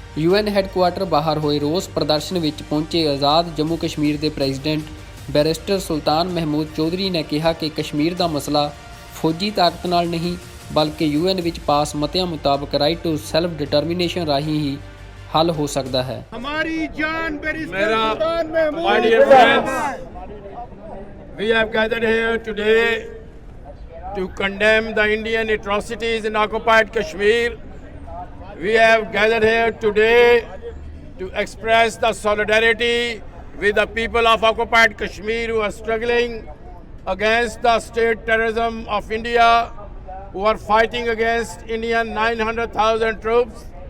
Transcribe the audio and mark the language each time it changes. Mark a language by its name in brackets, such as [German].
[Punjabi] UN headquarter ਬਾਹਰ ਹੋਏ ਰੋਸ ਪ੍ਰਦਰਸ਼ਨ ਵਿੱਚ ਪਹੁੰਚੇ ਆਜ਼ਾਦ ਜੰਮੂ ਕਸ਼ਮੀਰ ਦੇ ਪ੍ਰੈਜ਼ੀਡੈਂਟ ਬੈਰਿਸਟਰ ਸੁਲਤਾਨ ਮਹਿਮੂਦ ਚੌਧਰੀ ਨੇ ਕਿਹਾ ਕਿ ਕਸ਼ਮੀਰ ਦਾ ਮਸਲਾ ਫੌਜੀ ਤਾਕਤ ਨਾਲ ਨਹੀਂ ਬਲਕਿ ਯੂਐਨ ਵਿੱਚ ਪਾਸ ਮਤਿਆਂ ਮੁਤਾਬਕ ਰਾਈਟ ਟੂ ਸੈਲਫ ਡਿਟਰਮੀਨੇਸ਼ਨ ਰਾਹੀਂ ਹੀ [Urdu] हल हो सकता है। हमारी जान barrister Sultan Mahmood. [English] My dear friends, we have gathered here today to condemn the Indian atrocities in occupied Kashmir. We have gathered here today to express the solidarity with the people of occupied Kashmir who are struggling against the state terrorism of India, who are fighting against Indian 900,000 troops.